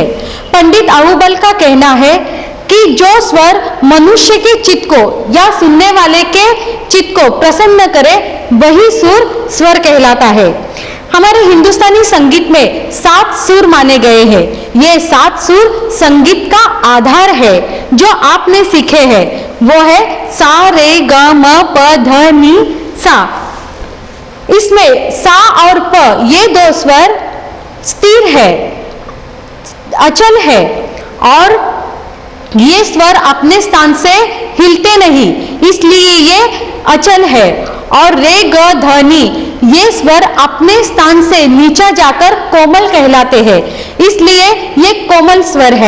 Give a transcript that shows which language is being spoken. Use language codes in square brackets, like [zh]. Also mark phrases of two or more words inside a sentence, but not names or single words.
[hi] पंडित आहुबल का कहना है कि जो स्वर मनुष्य के चित्त को या सुनने वाले के चित्त को प्रसन्न करे, वही सुर स्वर कहलाता है. हमारे हिंदुस्तानी संगीत में 7 सुर माने गए हैं. ये 7 सुर संगीत का आधार है. जो आपने सीखे हैं वो है सा रे ग म प ध नि सा. इसमें सा और प ये 2 स्वर स्थिर है, अचल है, और ये स्वर अपने स्थान से हिलते नहीं, इसलिए ये अचल है. और रे ग ध नि ये स्वर अपने स्थान से नीचा जाकर कोमल कहलाते हैं, इसलिए ये कोमल स्वर है.